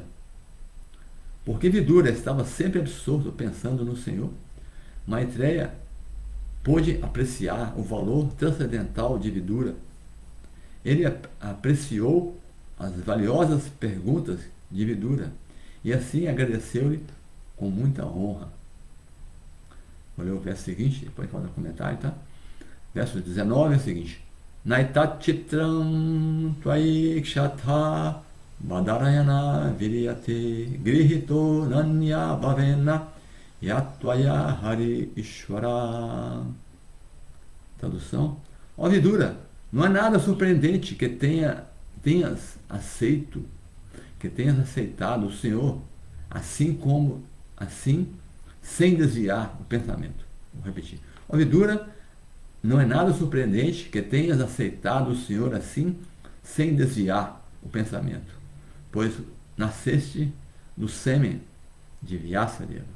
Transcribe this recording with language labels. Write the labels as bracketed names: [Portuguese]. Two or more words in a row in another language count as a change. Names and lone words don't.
[Portuguese] Porque Vidura estava sempre absorto pensando no Senhor, Maitreya pôde apreciar o valor transcendental de Vidura. Ele apreciou as valiosas perguntas de Vidura e assim agradeceu-lhe com muita honra. Vou ler o verso seguinte, depois fala no comentário, tá? Verso 19 é o seguinte: [Sanskrit] नैतत् चित्रं त्वै क्षथ बादरायण वीर्यते गृहीतो नान्य भावेन यत्वया हरि ईश्वर. [Portuguese] Tradução: ó Vidura, não é nada surpreendente que tenhas aceitado o Senhor, assim, sem desviar o pensamento. Vou repetir. Ó Vidura, não é nada surpreendente que tenhas aceitado o Senhor assim, sem desviar o pensamento, pois nasceste do sêmen de Vyasadeva.